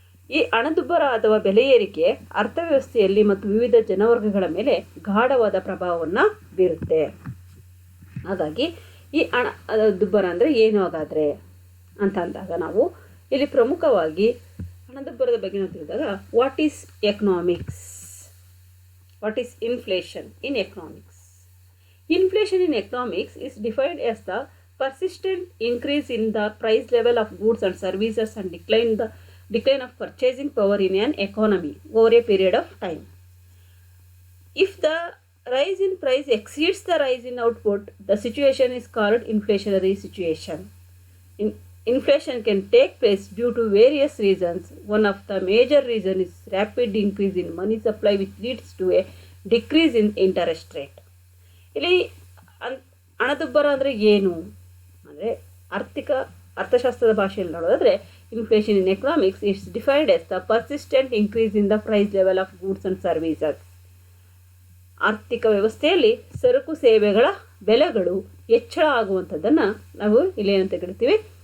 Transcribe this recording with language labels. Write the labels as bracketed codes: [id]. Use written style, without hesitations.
[kn] ಈ ಹಣದುಬ್ಬರ ಅಥವಾ ಬೆಲೆ ಏರಿಕೆ ಅರ್ಥವ್ಯವಸ್ಥೆಯಲ್ಲಿ ಮತ್ತು ವಿವಿಧ ಜನವರ್ಗಗಳ ಮೇಲೆ ಗಾಢವಾದ ಪ್ರಭಾವವನ್ನು ಬೀರುತ್ತೆ. ಹಾಗಾಗಿ ಈ ಹಣದುಬ್ಬರ ಅಂದರೆ ಏನು ಹಾಗಾದರೆ ಅಂತ ಅಂದಾಗ ನಾವು ಇಲ್ಲಿ ಪ್ರಮುಖವಾಗಿ ಹಣದುಬ್ಬರದ ಬಗ್ಗೆ ನಾವು ತಿಳಿದಾಗ [en] What is economics, what is inflation in economics. Inflation in economics is defined as the persistent increase in the price level of goods and services and decline of purchasing power in an economy over a period of time. If the rise in price exceeds the rise in output, the situation is called inflationary situation. Inflation can take place due to various reasons. One of the major reasons is rapid increase in money supply, which leads to a decrease in interest rate. [kn] ಇಲ್ಲಿ ಹಣದುಬ್ಬರ ಅಂದರೆ ಏನು ಅಂದರೆ ಅರ್ಥಶಾಸ್ತ್ರದ ಭಾಷೆಯಲ್ಲಿ ನೋಡೋದಾದರೆ [en] Inflation in economics is defined as the persistent increase in the price level of goods and services. [kn] ಆರ್ಥಿಕ ವ್ಯವಸ್ಥೆಯಲ್ಲಿ ಸರಕು ಸೇವೆಗಳ ಬೆಲೆಗಳು ಹೆಚ್ಚಳ ಆಗುವಂಥದ್ದನ್ನು ನಾವು ಇಲ್ಲಿ ಏನಂತ ಕರಿತೀವಿ.